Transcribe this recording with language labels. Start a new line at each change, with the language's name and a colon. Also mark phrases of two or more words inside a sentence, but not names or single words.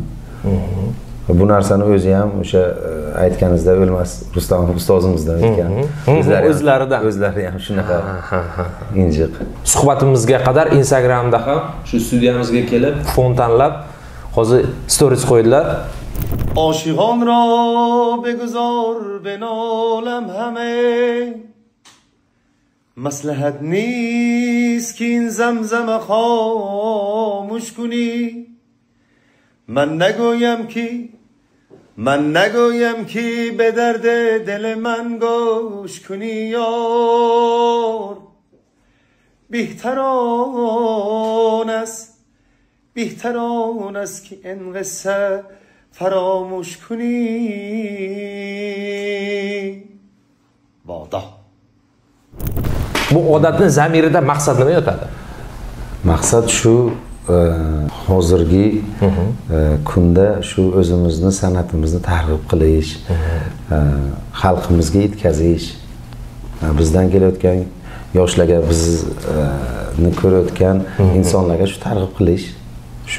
Uzbek: Bu narsani o'zi ham o'sha aytganingizda O'lmas Rustamov ustozimizdan aytgan. O'zlari ham shunaqa injiq. Suhbatimizga qadar Instagramda ham shu studiyamizga kelib, fon tanlab, hozir stories qo'ydilar.
Persian: عاشقان را بگذار به نالم همه مصلحت نیست که این زمزم خاموش کنی من نگویم که به درد دل من گوش کنی یار بهتر آن است که این قصه فراموش کنی بادا.
Uzbek: Bu odatning zamirida maqsad nima yotadi? Maqsad shu hozirgi kunda shu o'zimizni san'atimizni targ'ib qilish, xalqimizga yetkazish, bizdan kelayotgan yoshlarga, bizni ko'rayotgan insonlarga shu targ'ib qilish, shu